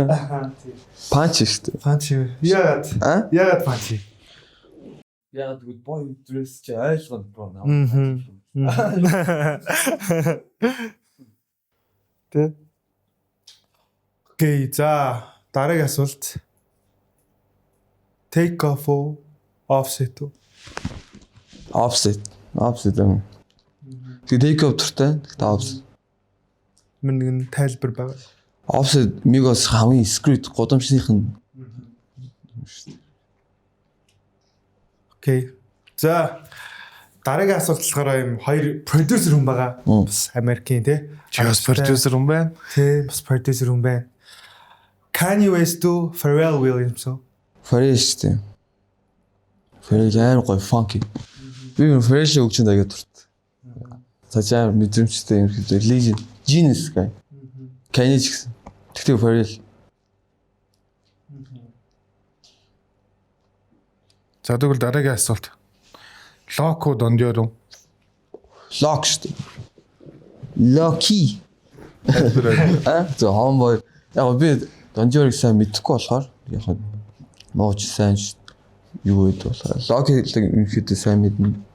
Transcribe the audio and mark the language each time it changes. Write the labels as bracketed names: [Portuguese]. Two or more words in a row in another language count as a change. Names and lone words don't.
[Mongolian] Punch шүү дээ. Punch юу? Яагаад Punch? Яагаад гэвэл Boy with Dress чи ойлгоно бро. Тэ. Окей, за дараагийн асуулт. Take off уу Offset үү? Offset аа. Тэгээ take off туртай. Тэгтээ Offset. Нэг тайлбар байгаа. Offset Migos хамгийн скрит годамжных нь. Окей. За дараагийн асуулт болохоор юм хоёр продюсер хүн байгаа. Бас Америкийн тий. Чи бас продюсер хүн байна. Тий, бас продюсер хүн байна. Kanye West үү Pharrell Williams үү? Pharrell шүү дээ. Pharrell амар гоё funky. Би Pharrell өгч энэ аяга дуртай. Цаашаа мэдрэмжтэй юм хэлээ. [English] Legend, genius guy. [Mongolian] Kanye ч гэсэн. Тэгтээ Pharrell. За тэгвэл дараагийн асуулт. Lock уу Dondior уу? Lock шүү дээ. Locky. За homeboy. Яг би Dondior-ыг сайн мэдэхгүй болохоор яг нууч сайн юу гэдэг болохоор Locky-г ерөнхийдөө сайн мэднэ.